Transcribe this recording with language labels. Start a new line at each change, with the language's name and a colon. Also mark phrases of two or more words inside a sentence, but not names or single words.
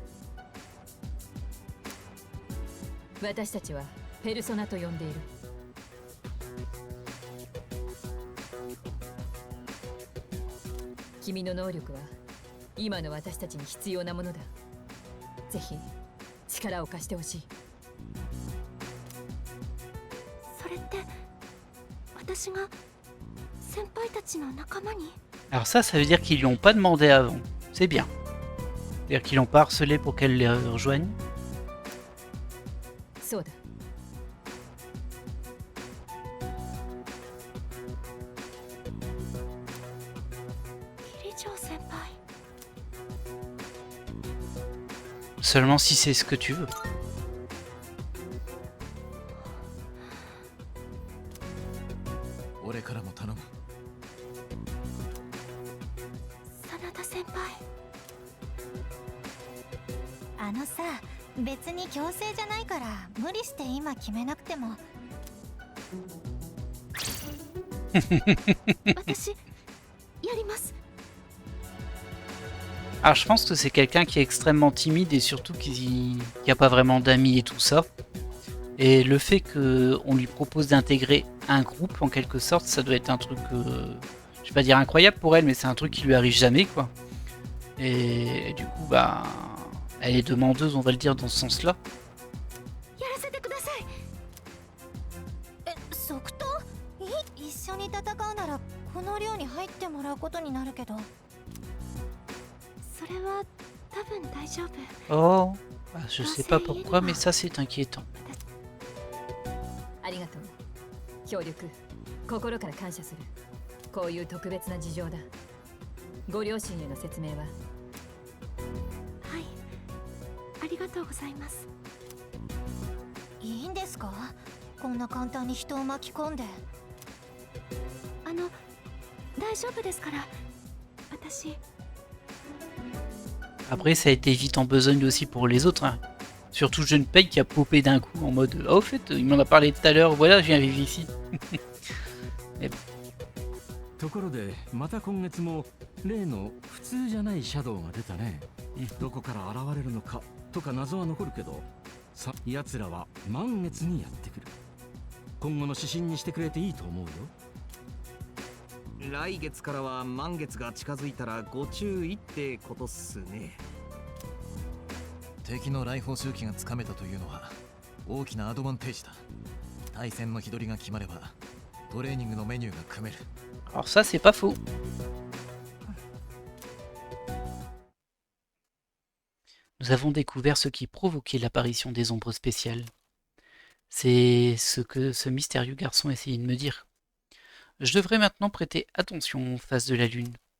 Japanese: 私たちはペルソナと呼んでいる君の能力は今の私たちに必要なものだぜひ力を貸してほしいそれって私が先輩たちの仲間に
French: Alors ça veut dire qu'ils lui ont pas demandé avant. C'est bien. C'est-à-dire qu'ils l'ont pas harcelé pour qu'elle les rejoigne.
Japanese: そうだ。キリジョウ先輩。
French: Seulement si c'est ce que tu veux.
Japanese: 俺からも頼む。真田先輩。あのさ、別に強制じゃないから無理して今決めなくても。私やります。
French: Alors je pense que c'est quelqu'un qui est extrêmement timide et surtout qui a pas vraiment d'amis et tout ça. Et le fait qu'on lui propose d'intégrer un groupe en quelque sorte, ça doit être un truc, je vais pas dire incroyable pour elle, mais c'est un truc qui lui arrive jamais quoi. Et du coup bah, elle est demandeuse, on va le dire dans ce sens-là.
Japanese: やらせてください。即答？一緒に戦うならこの寮に入ってもらうことになるけど。それは多分大丈夫。
French: Oh, bah, je sais pas pourquoi, mais ça c'est inquiétant.
Japanese: ありがとう。協力、心から感謝する。こういう特別な事情だ。ご両親への説明は？はい。ありがとうございます。いいんですか？こんな簡単に人を巻き込んで。大丈夫ですから。私。
French: Après ça a été vite en besogne aussi pour les autres. Hein. Surtout Junpei qui a popé d'un coup en mode « Oh, au fait, il m'en a parlé tout à l'heure, voilà, je viens vivre ici. »
Japanese: ところでまた今月も例の普通じゃないシャドウが出たね。どこから現れるのかとか謎は残るけど、さ、奴らは満月にやってくる。今後の指針にしてくれていいと思うよ。来月からは満月が近づいたらご注意ってことっすね。敵の来訪周期がつかめたというのは大きなアドバンテージだ。対戦の日取りが決まればトレーニングのメニューが組める。
French: Alors ça c'est pas faux. Nous avons découvert ce qui provoquait l'apparition des ombres spéciales. C'est ce que ce mystérieux garçon essayait de me dire. Je devrais maintenant prêter attention aux phases de la lune.